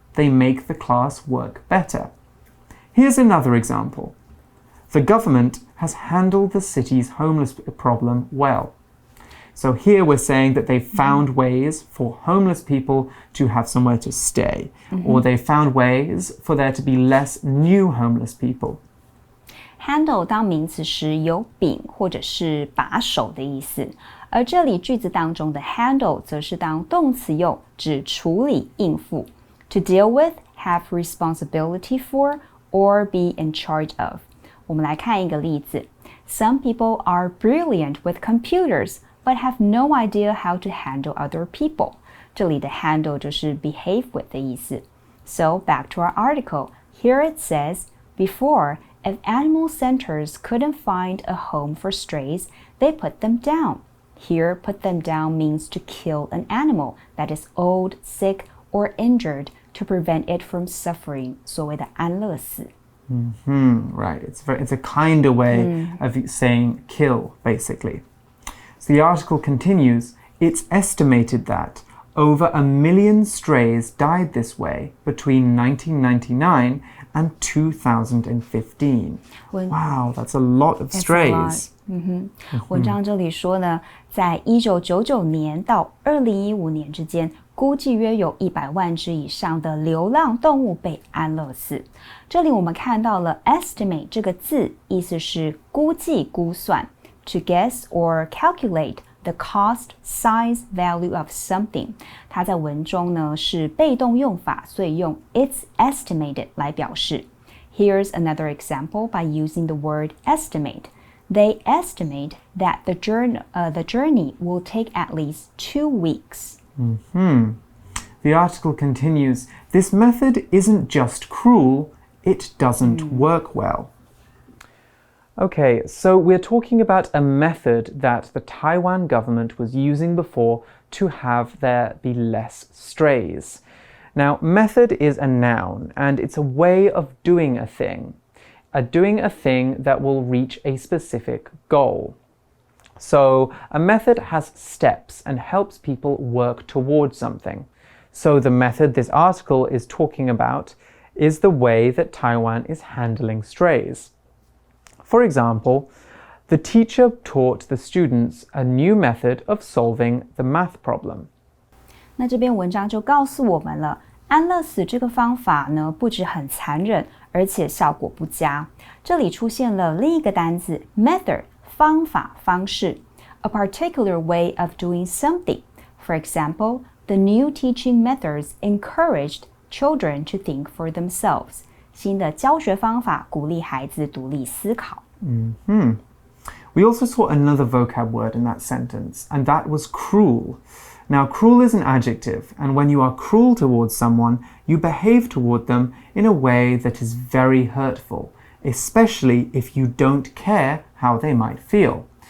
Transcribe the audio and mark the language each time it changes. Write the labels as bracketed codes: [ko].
[en] They make the class work better. Here's another example. The government has handled the city's homeless problem well. So here we're saying that they've found ways for homeless people to have somewhere to stay, or they found ways for there to be less new homeless people. [zh] Handle 当名词时有柄或者是把手的意思，而这里句子当中的 handle 则是当动词用，指处理、应付。 [en] To deal with, have responsibility for, or be in charge of. [zh] 我们来看一个例子。 [en] Some people are brilliant with computers, but have no idea how to handle other people. [zh] 这里的 handle 就是 [en] behave with [zh] 的意思。 [en] So back to our article. Here it says, before, if animal centers couldn't find a home for strays, they put them down. Here, put them down means to kill an animal that is old, sick, or injured to prevent it from suffering. [zh] 所谓的安乐死。 [en] Right. It's a kinder way of saying kill, basically. So the article continues, it's estimated that over 1 million strays died this way between 1999 and 2015. Wow, that's a lot of strays. [zh] 文章这里说呢，在1999年到2015年之间，估计约有100万只以上的流浪动物被安乐死。这里我们看到了 estimate 这个字，意思是估计、估算。 [en] To guess or calculate the cost, size, value of something. [zh] 它在文中呢是被动用法，所以用 [en] it's estimated [zh] 来表示。 [en] Here's another example by using the word estimate. They estimate that the journey will take at least 2 weeks. The article continues, this method isn't just cruel, it doesn't work well. Okay, so we're talking about a method that the Taiwan government was using before to have there be less strays. Now, method is a noun, and it's a way of doing a thing. Doing a thing that will reach a specific goal. So, a method has steps and helps people work towards something. So, the method this article is talking about is the way that Taiwan is handling strays. For example, the teacher taught the students a new method of solving the math problem. [zh] 那这篇文章就告诉我们了，安乐死这个方法呢，不止很残忍，而且效果不佳。这里出现了另一个单字 method， 方法、方式 ， [en] a particular way of doing something. For example, the new teaching methods encouraged children to think for themselves. [zh] 新的教学方法鼓励孩子独立思考。 [en] We also saw another vocab word in that sentence, and that was cruel. Now, cruel is an adjective, and when you are cruel towards someone, you behave toward them in a way that is very hurtful, especially if you don't care how they might feel.